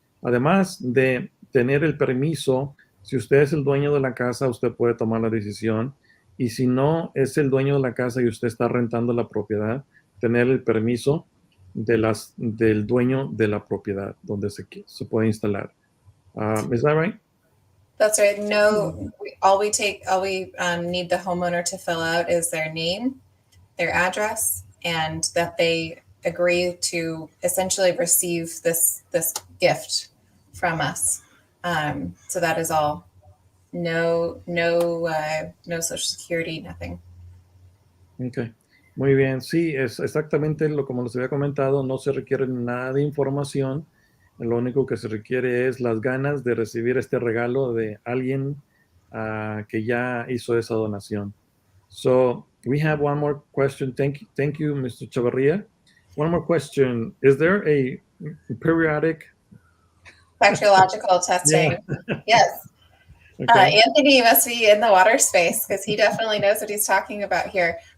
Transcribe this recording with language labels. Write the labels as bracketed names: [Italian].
[Spanish] Además de tener el permiso, si usted es el dueño de la casa, usted puede tomar la decisión, y si no es el dueño de la casa y usted está rentando la propiedad, tener el permiso del dueño de la propiedad donde se puede instalar. [English] Is that right? That's right. No, all we need the homeowner to fill out is their name, their address, and that they agree to essentially receive this gift from us. So that is all. No Social Security, nothing. [Spanish] Okay. Muy bien. Sí, es exactamente como les había comentado, no se requiere nada de información. Lo único que se requiere es las ganas de recibir este regalo de alguien que ya hizo esa donación. [English] So we have one more question. Thank you, Mr. Chavarria. One more question. Is there a periodic Bacteriological testing? Yeah. Yes. Okay. Anthony must be in the water space because he definitely knows what he's talking about here.